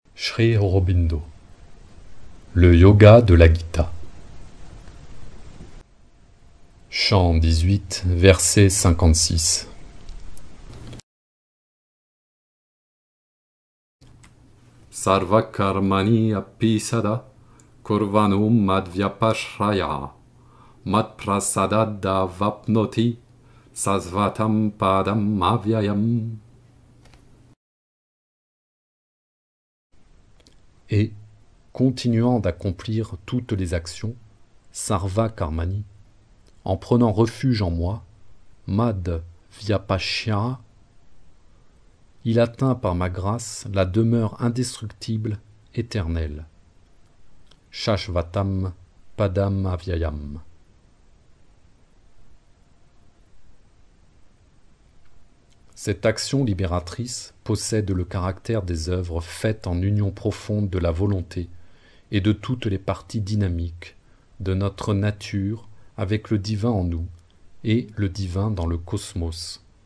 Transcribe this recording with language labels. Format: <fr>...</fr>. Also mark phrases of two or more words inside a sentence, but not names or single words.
<fr>Sri Aurobindo. Le yoga de la Gita. Chant 18, verset 56.</fr> <sa>Sarva karmani appisada kurvanum madvyapashraya madprasadada vapnoti sasvatam padam avyayam.</sa> <fr>Et, continuant d'accomplir toutes les actions,</fr> <sa>sarva karmani,</sa> <fr>en prenant refuge en moi,</fr> <sa>mad vyapashyara,</sa> <fr>il atteint par ma grâce la demeure indestructible, éternelle.</fr> <sa>Shashvatam padam avyayam.</sa> <fr>Cette action libératrice possède le caractère des œuvres faites en union profonde de la volonté et de toutes les parties dynamiques de notre nature avec le divin en nous et le divin dans le cosmos.</fr>